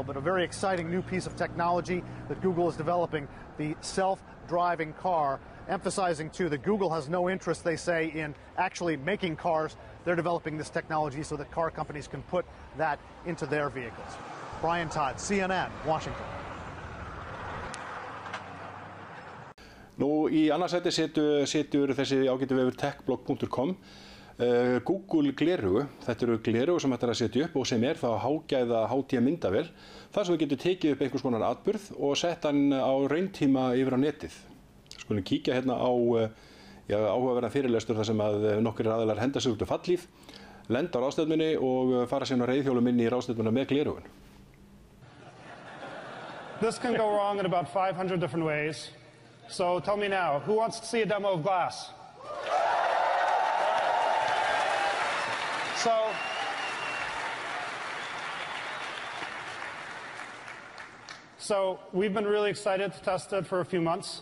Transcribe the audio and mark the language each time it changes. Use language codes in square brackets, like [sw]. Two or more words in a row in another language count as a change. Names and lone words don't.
[en] But a very exciting new piece of technology that Google is developing, the self-driving car, emphasizing too that Google has no interest, they say, in actually making cars. They're developing this technology so that car companies can put that into their vehicles. Brian Todd, CNN, Washington. [is] Nú, í annarsæti setur þessi ágætu vefur techblog.com Google glerugu. Þetta eru glerugu sem hægt að setja upp og sem þá hágæða hátíða myndavél. Þar sem við getum tekið upp einhvers konar atburð og sett hann á rauntíma yfir á netið. Skulum kíkja hérna á áhugaverðan fyrirlestur þar sem nokkrir aðilar henda sig út fallhlíf, lenda á ráðstefnunni og fara síðan á reiðhjólum inn í ráðstefnuna með glerugun. [en] This can go wrong in about 500 different ways. So tell me now, who wants to see a demo of glass? So we've been really excited to test it for a few months.